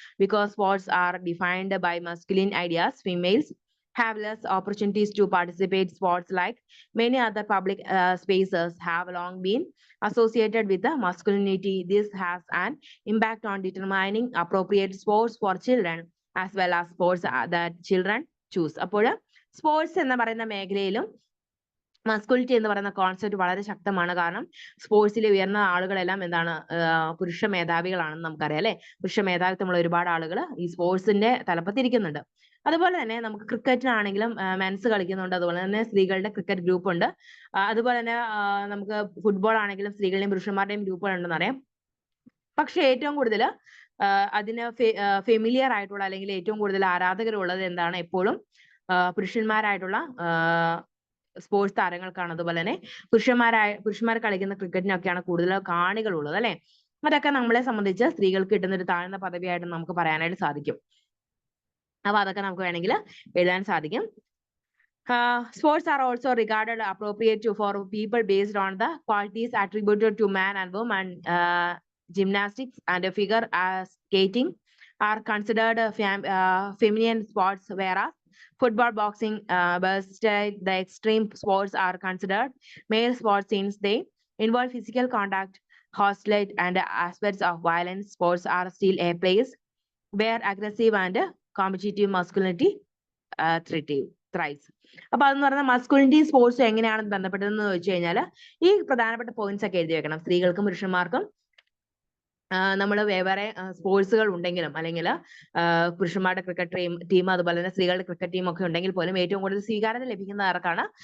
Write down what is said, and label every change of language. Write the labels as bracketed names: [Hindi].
[English] Because sports are defined by masculine ideas, females have less opportunities to participate. Sports, like many other public spaces, have long been associated with the masculinity. This has an impact on determining appropriate sports for children as well as sports that children choose. [Malayalam] അപ്പോൾ sports എന്ന് പറയുന്ന മേഖലയിലും masculinity എന്ന് പറയുന്ന concept വളരെ ശക്തമാണ്. കാരണം സ്പോർട്സിൽ ഉയർന്ന ആളുകളെല്ലാം എന്താണ് പുരുഷ മേധാവികളാണെന്ന് നമുക്കറിയാം അല്ലെ. പുരുഷ മേധാവിത്വമുള്ള ഒരുപാട് ആളുകൾ ഈ സ്പോർട്സിന്റെ തലപ്പത്തിരിക്കുന്നുണ്ട്. അതുപോലെ തന്നെ നമുക്ക് ക്രിക്കറ്റിനാണെങ്കിലും മെൻസ് കളിക്കുന്നുണ്ട്, അതുപോലെ തന്നെ സ്ത്രീകളുടെ ക്രിക്കറ്റ് ഗ്രൂപ്പ് ഉണ്ട്. അതുപോലെ തന്നെ നമുക്ക് ഫുട്ബോൾ ആണെങ്കിലും സ്ത്രീകളുടെയും പുരുഷന്മാരുടെയും ഗ്രൂപ്പുകൾ ഉണ്ടെന്ന് അറിയാം. പക്ഷെ ഏറ്റവും കൂടുതൽ അതിന് ഫെമിലിയർ ആയിട്ടുള്ള അല്ലെങ്കിൽ ഏറ്റവും കൂടുതൽ ആരാധകരുള്ളത് എന്താണ് എപ്പോഴും പുരുഷന്മാരായിട്ടുള്ള സ്പോർട്സ് താരങ്ങൾക്കാണ്. അതുപോലെ തന്നെ പുരുഷന്മാർ കളിക്കുന്ന ക്രിക്കറ്റിനൊക്കെയാണ് കൂടുതൽ കാണികളുള്ളത് അല്ലെ. അതൊക്കെ നമ്മളെ സംബന്ധിച്ച് സ്ത്രീകൾക്ക് കിട്ടുന്ന ഒരു താഴ്ന്ന പദവിയായിട്ട് നമുക്ക് പറയാനായിട്ട് സാധിക്കും. അപ്പൊ അതൊക്കെ നമുക്ക് വേണമെങ്കിൽ എഴുതാൻ സാധിക്കും. [English] Sports are also regarded appropriate for people based on the qualities attributed to man and woman. Gymnastics and figure skating are considered feminine sports, whereas football, boxing, the extreme sports are considered male sports since they involve physical contact, hostility, and aspects of violence. Sports are still a place where aggressive and competitive masculinity thrives. [Malayalam] അപ്പൊ അതെന്ന് പറഞ്ഞാൽ masculinity സ്പോർട്സും എങ്ങനെയാണ് ബന്ധപ്പെട്ടതെന്ന് ചോദിച്ചു കഴിഞ്ഞാൽ ഈ പ്രധാനപ്പെട്ട points ഒക്കെ എഴുതി വെക്കണം. സ്ത്രീകൾക്കും പുരുഷന്മാർക്കും നമ്മൾ വേറെ സ്പോർട്സുകൾ ഉണ്ടെങ്കിലും അല്ലെങ്കിൽ പുരുഷന്മാരുടെ ക്രിക്കറ്റ് ടീം അതുപോലെ തന്നെ സ്ത്രീകളുടെ ക്രിക്കറ്റ് ടീം ഒക്കെ ഉണ്ടെങ്കിൽ പോലും ഏറ്റവും കൂടുതൽ സ്വീകാര്യത ലഭിക്കുന്ന ആർക്കാണ്?